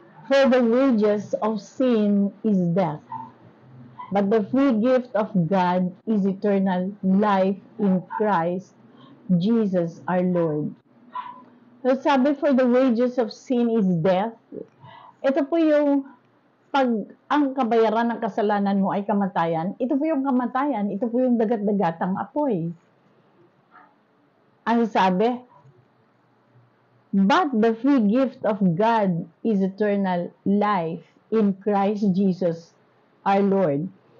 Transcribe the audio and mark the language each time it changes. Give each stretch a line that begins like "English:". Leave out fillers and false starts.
English: For the wages of sin is death, but the free gift of God is eternal life in Christ Jesus our Lord.
Filipino: So sabi,
English: for the wages of sin is death.
Filipino: Ito po yung ang kabayaran ng kasalanan mo ay kamatayan. Ito po yung kamatayan. Ito po yung dagat-dagatang apoy. Ang sabi,
English: but the free gift of God is eternal life in Christ Jesus our Lord.